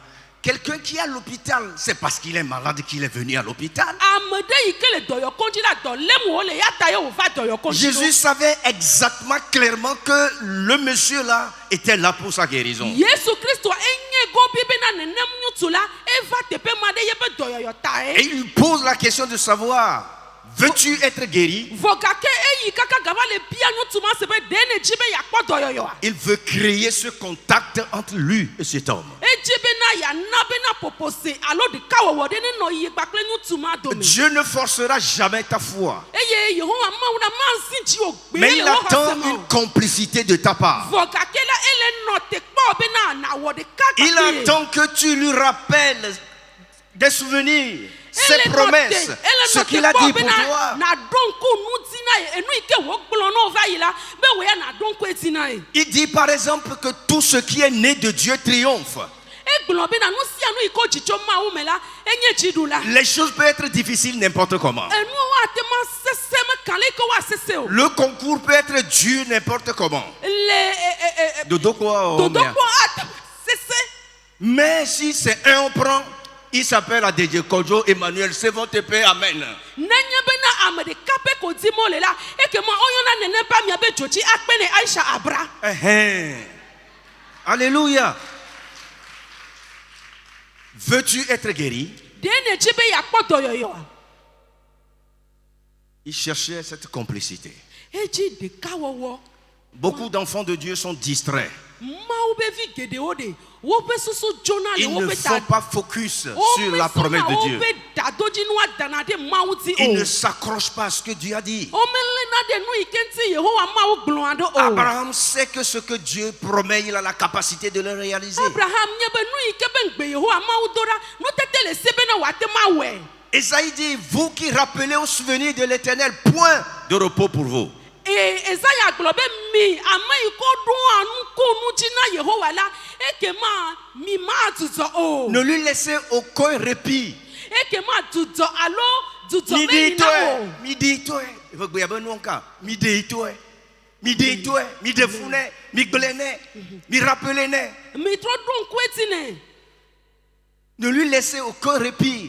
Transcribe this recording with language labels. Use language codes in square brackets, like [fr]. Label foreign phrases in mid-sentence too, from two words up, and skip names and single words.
[fr] Quelqu'un qui est à l'hôpital, c'est parce qu'il est malade qu'il est venu à l'hôpital. [ee] Ame ɖe yi ke le dɔyɔkɔdzi la dɔ lém wòle ya ta ye wòva dɔyɔkɔdzi [fr] Jésus [ee] ɖo. [fr] savait exactement clairement que le monsieur là était là pour sa guérison. [ee] Yesu Kristo enye gobi bena nenem ŋutsu la eva teƒe ma ɖe yebe dɔyɔyɔ ta [fr] Et [ee] ye. [fr] il pose la question de savoir, veux-tu être guéri? [ee] Vɔ gake eyi kaka gava le bia ŋutsu ma se be ɖe ne dzi be yeakpɔ dɔyɔyɔa. [fr] Il veut créer ce contact entre lui et cet homme. [ee] Edzi bena yana bena ƒoƒose alo ɖekawɔwɔ ɖe nenɔ yi kpakple ŋutsu ma dome. [fr] Dieu ne forcera jamais ta foi, [ee] Eye Yehowa Mawu na manzi dzi o gbe [fr] mais il [ee] le wɔ [fr] attend [ee] xɔse me [fr] une [ee] o. [fr] complicité de ta part. [ee] Vɔ gake la ele nɔ te kpɔ bena nawɔ ɖeka [fr] Il [ee] kpakple ye. [fr] attend que tu lui rappelles des souvenirs, ses promesses, ce qu'il a dit pour toi. [ee] Na ɖo ŋku nu dzi na ye enu yi ke wògblɔ na wo va yi la be wòya na ɖo ŋku edzi na ye. [fr] Il dit par exemple que tout ce qui est né de Dieu triomphe. [ee] Egblɔ bena nu sia nu yi ke wodzi tso Mawu me la enye dziɖula. [fr] Les choses peuvent être difficiles n'importe comment. [ee] Enuwo ate ma sese mekã le yi ke woasese o. [fr] Le concours peut être dur n'importe comment. Le Dodo quoi, oh, merde. [ee] dodokpɔ ate ma sese. [fr] Mais si c'est un on prend, il s'appelle Adedje Kodjo Emmanuel Sevon TP, Amen. [ee] Nenye bena ame ɖeka pe ko di mo le la eke ma oyɔna nene ba miabe dzodzi akpe ne Aisha Abra. [fr] Alléluia. Veux-tu être guéri? [ee] Ɖe ne dzi be yeakpɔ dɔyɔyɔa. [fr] Il cherchait cette complicité. [ee] Edzi ɖekawɔwɔ. [fr] Beaucoup d'enfants de Dieu sont distraits. [ee] mawu be vi geɖewo ɖe woƒe susu dzona le [fr] Ils ne [ee] woƒe [fr] sont pas focus sur la promesse de Dieu. [ee] woƒe dadodzinua dana ɖe mawu dzi [fr] Ils ne [ee] o [fr] s'accrochent pas à ce que Dieu a dit. [ee] womelena ɖe nu yi ke ŋuti yehowa mawu gblɔa ɖo o [fr] Abraham sait que ce que Dieu promet, il a la capacité de le réaliser. [ee] abraham nye be nu yi ke be ŋgbe yehowa mawu do ɖa nutete le se bena wòate ma wɔe [fr] Esaïe dit, vous qui rappelez au souvenir de l'Éternel, point de repos pour vous. [ee] Ezaya gblɔ be mi ame yi ko ɖoa nukunu dzi na yehowa la ekema mi madzudzɔ o [fr] Ne lui laissez aucun répit. [ee] ekema dzudzɔ alo dzudzɔ Mi meyi [fr] dit [ee] na [fr] toi, [ee] o mi dit toi. Il faut que vous non cas. Mi dit toi. Mi dit toi, mi defune, mi glené, mi rappelé. mi trɔ ɖo ŋku eti nɛ [fr] Ne lui laissez aucun répit